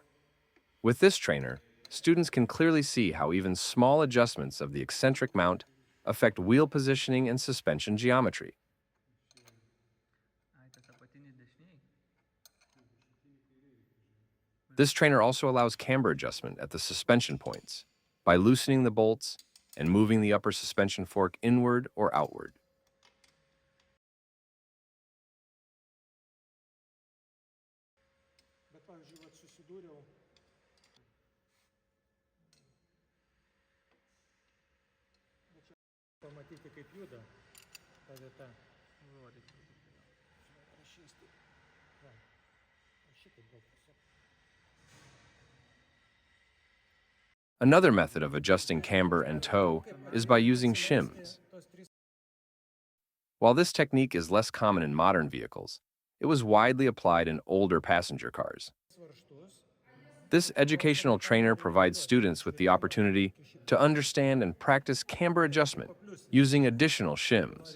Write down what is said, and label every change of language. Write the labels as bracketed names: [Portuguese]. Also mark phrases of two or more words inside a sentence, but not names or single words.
[English] With this trainer, students can clearly see how even small adjustments of the eccentric mount affect wheel positioning and suspension geometry. This trainer also allows camber adjustment at the suspension points by loosening the bolts and moving the upper suspension fork inward or outward. [Lithuanian] Pamatyti, kaip juda ta vieta. Rašystai. Va. O šitaip gal tiesiog. [English] Another method of adjusting camber and toe is by using shims. While this technique is less common in modern vehicles, it was widely applied in older passenger cars. This educational trainer provides students with the opportunity to understand and practice camber adjustment using additional shims.